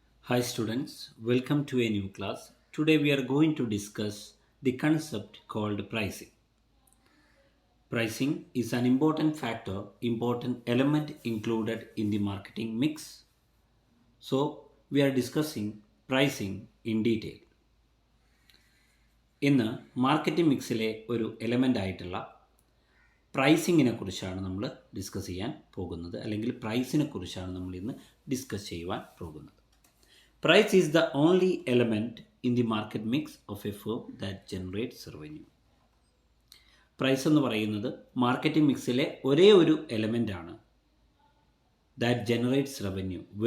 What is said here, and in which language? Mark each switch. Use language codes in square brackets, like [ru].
[en] Hi students, welcome to a new class. Today we are going to discuss the concept called pricing. Pricing is an important element included in the marketing mix. So we are discussing pricing in detail. [ml] ഇന്ന് marketing മിക്സിലെ ഒരു element ആയിട്ടുള്ള പ്രൈസിങ്ങിനെ കുറിച്ചാണ് നമ്മൾ discuss ചെയ്യാൻ പോകുന്നത്, അല്ലെങ്കിൽ പ്രൈസിനെ കുറിച്ചാണ് നമ്മൾ ഇന്ന് ഡിസ്കസ് ചെയ്യുവാൻ പോകുന്നത്. [en] Price is the only element in the market mix of a firm that generates revenue. [ml] Price എന്ന് പറയുന്നത് മാർക്കറ്റിംഗ് മിക്സിലെ ഒരേ ഒരു എലമെൻ്റ് ആണ് [en] That generates revenue.